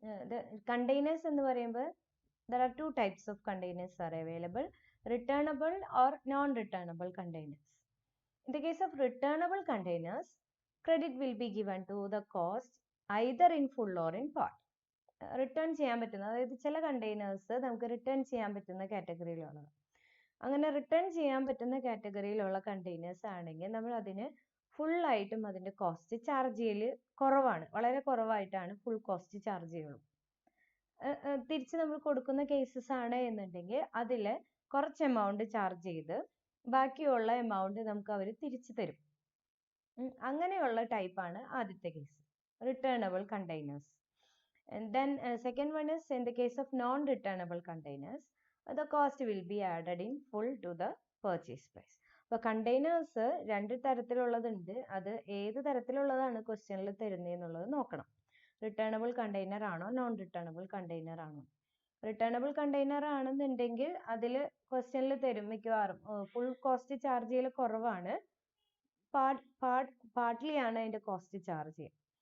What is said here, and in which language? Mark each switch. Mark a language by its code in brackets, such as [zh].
[en] The containers [ml] എന്ന് പറയുമ്പോൾ [en] there are two types of containers are available, returnable or non-returnable containers. In the case of returnable containers, credit will be given to the cost either in full or in part. [ml] Return ചെയ്യാൻ പറ്റുന്ന, അതായത് ചില containers നമുക്ക് return ചെയ്യാൻ പറ്റുന്ന കാറ്റഗറിയിലുള്ളത്. അങ്ങനെ return ചെയ്യാൻ പറ്റുന്ന കാറ്റഗറിയിലുള്ള കണ്ടെയ്നേഴ്സ് ആണെങ്കിൽ നമ്മൾ അതിന് ഫുള്ളായിട്ടും അതിൻ്റെ കോസ്റ്റ് ചാർജ് ചെയ്യൽ കുറവാണ്, വളരെ കുറവായിട്ടാണ് ഫുൾ കോസ്റ്റ് ചാർജ് ചെയ്യുള്ളൂ. തിരിച്ച് നമ്മൾ കൊടുക്കുന്ന കേസസ് ആണ് എന്നുണ്ടെങ്കിൽ അതിൽ കുറച്ച് എമൗണ്ട് ചാർജ് ചെയ്ത് ബാക്കിയുള്ള എമൗണ്ട് നമുക്ക് അവർ തിരിച്ചു തരും. അങ്ങനെയുള്ള ടൈപ്പാണ് ആദ്യത്തെ case, returnable containers. [en] And then second one is in the case of non-returnable containers, the cost will be added in full to the purchase price. [ml] അപ്പോൾ കണ്ടെയ്നേഴ്സ് രണ്ട് തരത്തിലുള്ളതുണ്ട്. അത് ഏത് തരത്തിലുള്ളതാണ് ക്വസ്റ്റ്യനിൽ തരുന്നതെന്നുള്ളത് നോക്കണം. റിട്ടേണബിൾ കണ്ടെയ്നർ ആണോ നോൺ റിട്ടേണബിൾ കണ്ടെയ്നർ ആണോ? Returnable container ആണെന്നുണ്ടെങ്കിൽ അതിൽ ക്വസ്റ്റ്യനിൽ തരും മിക്കവാറും ഫുൾ കോസ്റ്റ് ചാർജ് ചെയ്യൽ കുറവാണ്, പാർട്ട്ലി ആണ് അതിൻ്റെ കോസ്റ്റ് ചാർജ് ചെയ്യുക.